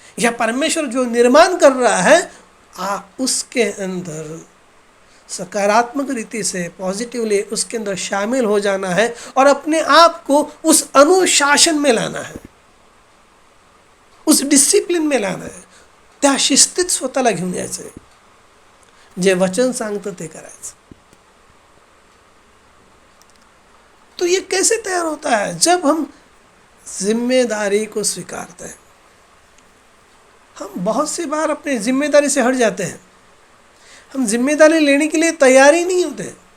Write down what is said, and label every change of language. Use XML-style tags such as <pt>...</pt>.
<hi>या परमेश्वर जो निर्माण कर रहा है आप उसके अंदर सकारात्मक रीति से पॉजिटिवली उसके अंदर शामिल हो जाना है और अपने आप को उस अनुशासन में लाना है, उस डिसिप्लिन में लाना है।</hi> <mr>त्या शिस्तीत स्वतःला घेऊन यायचं, जे वचन सांगतं ते करायचं।</mr> <hi>तो ये कैसे तैयार होता है? जब हम जिम्मेदारी को स्वीकारते हैं। हम बहुत सी बार अपनी जिम्मेदारी से हट जाते हैं, हम जिम्मेदारी लेने के लिए तैयार ही नहीं होते।</hi>